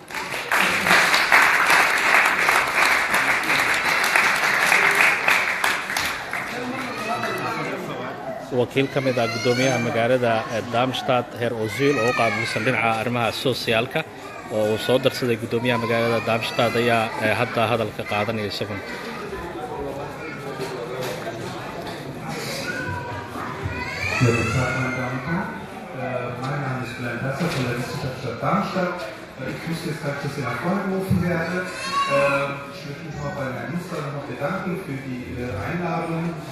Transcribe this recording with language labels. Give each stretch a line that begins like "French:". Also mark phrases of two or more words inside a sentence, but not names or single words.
Somali: wakiil ka mid ah gudoomiyaha magaalada Darmstadt heer Ozil oo qaabilsan dhinaca arrimaha sooshiyaalka oo uu soo darsaday gudoomiyaha magaalada Darmstadt ayaa hadda hadalka qaadanaya isagu.
German: Guten Tag, meine Damen und Herren. Mein Name ist Glenn Hesser von der Wissenschaftsstadt Darmstadt. Ich wusste jetzt gar nicht, dass ich nach vorne gerufen werde. Ich möchte mich auch bei Herrn Minister noch bedanken für die Einladung.